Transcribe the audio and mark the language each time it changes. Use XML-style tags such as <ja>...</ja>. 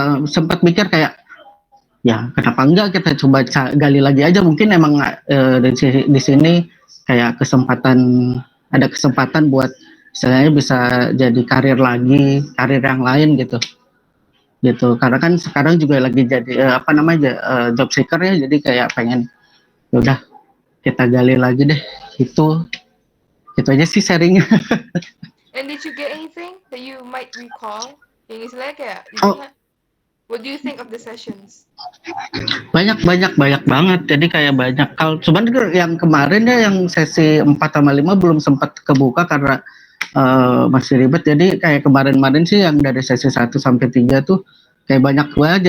<id>sempat mikir kayak ya kenapa enggak kita coba gali lagi aja, mungkin emang di sini kayak ada kesempatan buat istilahnya bisa jadi karir lagi, karir yang lain gitu karena kan sekarang juga lagi jadi apa namanya job seeker ya, jadi kayak pengen udah kita gali lagi deh, itu aja sih sharingnya.</id> <en>And did you get anything that you might recall?</en> <id>Yang istilahnya kayak</id> <en>what do you think of the sessions?</en> <id>Banyak banget, jadi kayak banyak hal. Cuman yang kemarin ya yang sesi 4 sama 5 belum sempat kebuka karena masih ribet. Jadi kayak kemarin sih yang dari sesi 1 sampai 3 tuh kayak banyak banget.</id>